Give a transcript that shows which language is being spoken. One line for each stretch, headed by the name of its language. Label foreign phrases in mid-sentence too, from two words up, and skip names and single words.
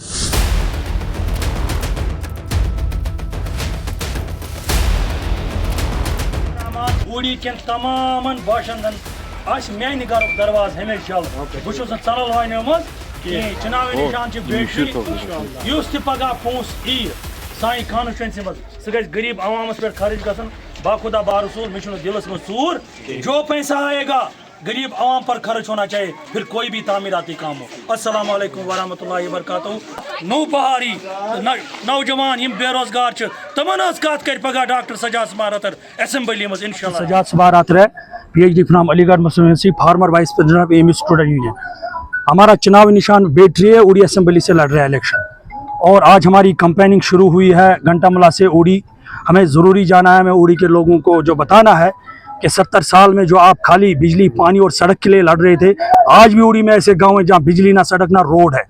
Kashmiri: उड़ी के तमाम बाशिंदन मान घर दरवाज हमेशा बहुत चल वान चुनाव निशान बेटी पगह पोस यी सान कॉन्स्टिट्यूंसी मज सह गरीब अवामस पे खर्च गसन बाखुदा बारसूल मे दिलस में सूर।
Hindi: जो पैसा आएगा गरीब आवाम पर खर्च होना चाहिए, फिर कोई भी तामीराती काम हो।
Arabic: السلام عليكم ورحمة الله وبركاته.
Kashmiri: नौ बहारी नौजवान यम बेरोजगार तमन कत कर पगह डॉक्टर सजाद समारतर असेंबली में इंशाल्लाह।
English: Sajad Samartar PhD from Aligarh Muslim University, former vice president of Ami Student Union.
Hindi: हमारा चुनाव निशान बेटरी है, उड़ी असेंबली से लड़ रहा है इलेक्शन और आज हमारी कंपेनिंग शुरू हुई है घंटामला से उड़ी। हमें ज़रूरी जाना है, हमें उड़ी के लोगों को जो बताना है कि 70 साल में जो आप खाली बिजली पानी और सड़क के लिए लड़ रहे थे, आज भी उड़ी में ऐसे गांव हैं जहां बिजली ना सड़क ना रोड है।